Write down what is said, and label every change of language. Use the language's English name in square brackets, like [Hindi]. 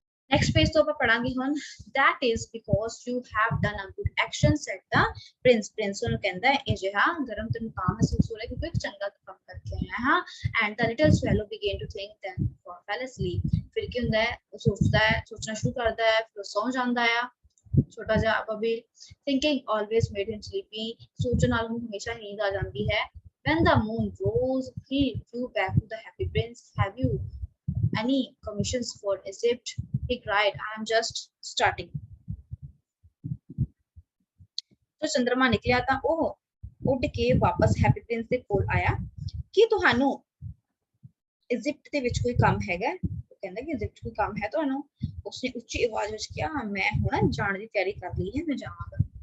[English] next page [Punjabi] तो ਆਪਾਂ ਪੜਾਂਗੇ ਹੁਣ। [English] that is because you have done a good action said the prince, [Punjabi] prince ਨੂੰ ਕਹਿੰਦਾ ਹੈ ਇਹ ਜਿਹੜਾ ਗਰਮ ਤੈਨੂੰ ਤਾਂ ਮਹਿਸੂਸ ਹੋ ਰਿਹਾ ਕਿਉਂਕਿ ਇੱਕ ਚੰਗਾ ਕੰਮ ਕਰਕੇ ਆਇਆ ਹਾਂ। [English] and the little swallow began to think then fell asleep, [Punjabi] ਫਿਰ ਕੀ ਹੁੰਦਾ ਹੈ ਉਹ ਸੋਚਣਾ ਸ਼ੁਰੂ ਕਰਦਾ ਹੈ, ਫਿਰ ਸੌਂ ਜਾਂਦਾ ਹੈ। ਛੋਟਾ ਜਿਹਾ ਅਬਾਬੀਲ, [English] thinking always made him sleepy, [Punjabi] ਸੋਚਣ ਨਾਲ ਉਹਨੂੰ ਹਮੇਸ਼ਾ ਨੀਂਦ ਆ ਜਾਂਦੀ ਹੈ। [English] when the moon rose he flew back to the happy prince, have you any commissions for Egypt? He cried, I am just starting. [Punjabi] तो चंद्रमा निकलिया ਤਾਂ ਉਹ ਉੱਡ ਕੇ ਵਾਪਸ ਹੈਪੀ ਪ੍ਰਿੰਸ ਦੇ ਕੋਲ ਆਇਆ ਕਿ ਤੁਹਾਨੂੰ ਇਜਿਪਟ ਦੇ ਵਿੱਚ ਕੋਈ ਕੰਮ ਹੈਗਾ। ਉਹ ਕਹਿੰਦਾ ਕਿ ਇਜਿਪਟ ਕੋਈ ਕੰਮ ਹੈ ਤੁਹਾਨੂੰ। ਉਸਨੇ ਉੱਚੀ ਆਵਾਜ਼ ਵਿੱਚ ਕਿਹਾ ਮੈਂ ਹੁਣ ਜਾਣ ਦੀ ਤਿਆਰੀ ਕਰ ਲਈ ਹੈ, ਮੈਂ ਜਾਵਾਂਗਾ।